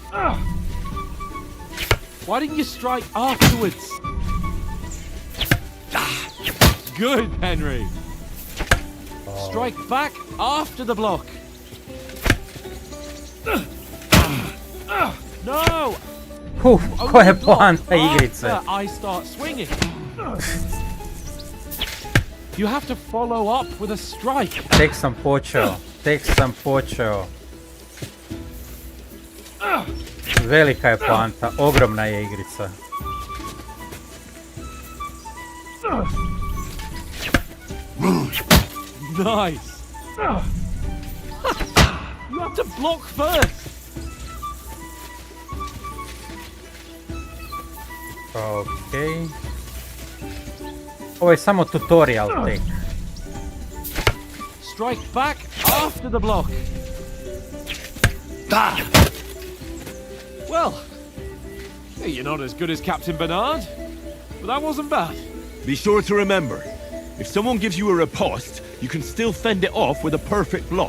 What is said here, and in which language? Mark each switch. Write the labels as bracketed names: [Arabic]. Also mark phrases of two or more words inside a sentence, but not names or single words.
[English] Why didn't you strike afterwards? Good, Henry. Strike back after the block. No! [Serbian] Koja je poanta igrice? [English] After I start swinging. You have to follow up with a strike. [Serbian] Tek sam počeo. Velika je poanta, ogromna je igrica. [English] Nice. You have to block first. [Serbian] Okej. Ovo je samo tutorial tek. [English] Strike back after the block. Well, you're not as good as Captain Bernard, but that wasn't bad. Be sure to remember, if someone gives you a riposte, you can still fend it off with a perfect block.